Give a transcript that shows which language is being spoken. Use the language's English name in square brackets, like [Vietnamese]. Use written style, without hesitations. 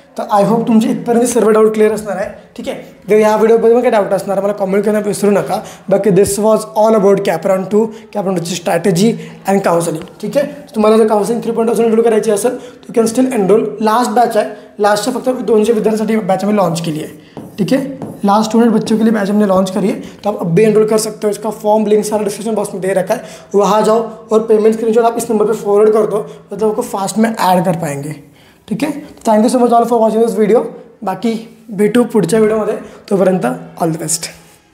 [Marathi] तर [English] I hope [Marathi] तुमचे इथपर्यंत सर्व डाऊट क्लिअर असणार आहे, ठीक आहे. जर या व्हिडिओबद्दल काही डाऊट असणार मला कमेंट करायला विसरू नका. [English] बाकी this was all about CAP round 2ची strategy and counselling, [Marathi] ठीक आहे. तुम्हाला जर काउन्सिलिंग 3.0 एनरोल करायची असेल [English] You can still enrol. [Marathi] Last batch आहे, लास्टच्या फक्त 200 विद्यार्थ्यांसाठी [Hindi] बैच में लॉन्च के लिए, ठीक है. लास्ट 200 बच्चों के लिए बैच हमने लॉन्च करी है. तो आप अब भी एनरोल कर सकते हो. इसका फॉर्म लिंक सारा डिस्क्रिप्शन बॉक्स में दे रखा है, वहाँ जाओ और पेमेंट स्क्रीनशॉट आप इस नंबर पे फॉरवर्ड कर दो, मतलब आपको फास्ट में ऐड कर पाएंगे, ठीक है. [English] Thank you so much all for watching this video. [Marathi] बाकी भेटू पुढच्या व्हिडिओमध्ये, तोपर्यंत [English] All the best.